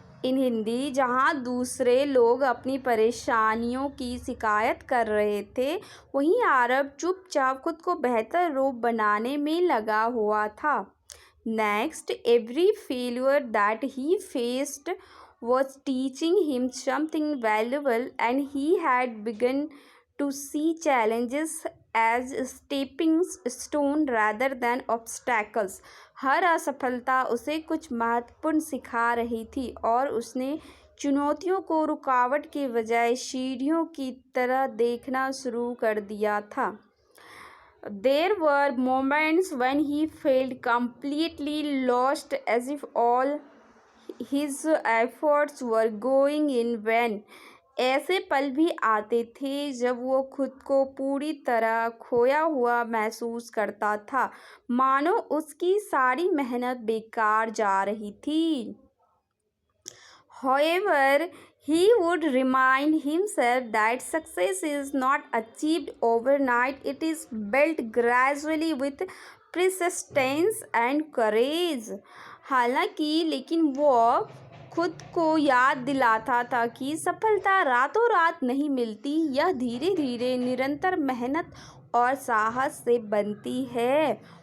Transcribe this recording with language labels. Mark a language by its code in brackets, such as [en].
[en] in Hindi, [hi] जहाँ दूसरे लोग अपनी परेशानियों की शिकायत कर रहे थे, वहीं आरब चुपचाप खुद को बेहतर रूप बनाने में लगा हुआ था. [en] Next, every failure that he faced was teaching him something valuable, and he had begun to see challenges as stepping stone rather than obstacles. [hi] हर असफलता उसे कुछ महत्वपूर्ण सिखा रही थी और उसने चुनौतियों को रुकावट के बजाय सीढ़ियों की तरह देखना शुरू कर दिया था. [en] There were moments when he felt completely lost, as if all his efforts were going in vain. [hi] ऐसे पल भी आते थे जब वो खुद को पूरी तरह खोया हुआ महसूस करता था, मानो उसकी सारी मेहनत बेकार जा रही थी. [en] However, he would remind himself that success is not achieved overnight, it is built gradually with persistence and courage. [hi] हालांकि लेकिन वो खुद को याद दिलाता था कि सफलता रातों रात नहीं मिलती, यह धीरे धीरे निरंतर मेहनत और साहस से बनती है.